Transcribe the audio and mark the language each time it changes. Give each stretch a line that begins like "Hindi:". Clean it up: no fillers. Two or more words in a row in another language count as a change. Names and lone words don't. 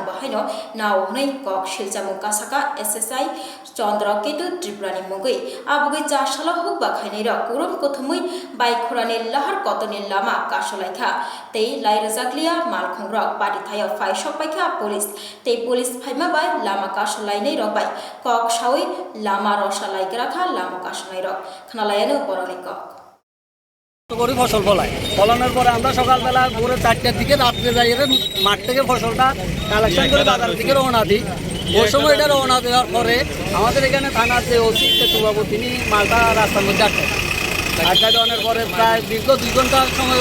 Kok Borok: bahaino naw hnoi kok siljamu kasaka SSI Chandra Ketu Tripurani mugui abugui ja sala hukba khainai ra kurum kothumui bike khurani lahar kotoni lama kasolaikha tei lairajaklia malkhongra pati thayo phai sokpaikha police tei police phaima bai lama kasolainai ro bai kok sawi lama rosalaigra kha lama kasolai ro khnalayano boroni kok
Bangla: করি ফসল ফলাই, ফলানোর পরে আমরা সকালবেলা ভোরে 4টার দিকে রাত্রে যাই মাঠ থেকে ফসলটা কালেকশন করে বাজারের দিকে রওনা দিই। ওই সময় এটা রওনা দেওয়ার পরে আমাদের এখানে থানার যে ওসি কেতুবাবু তিনি মালটা রাস্তার মধ্যে আটকা দেওয়ানোর পরে প্রায় দীর্ঘ 2 ঘন্টার সময়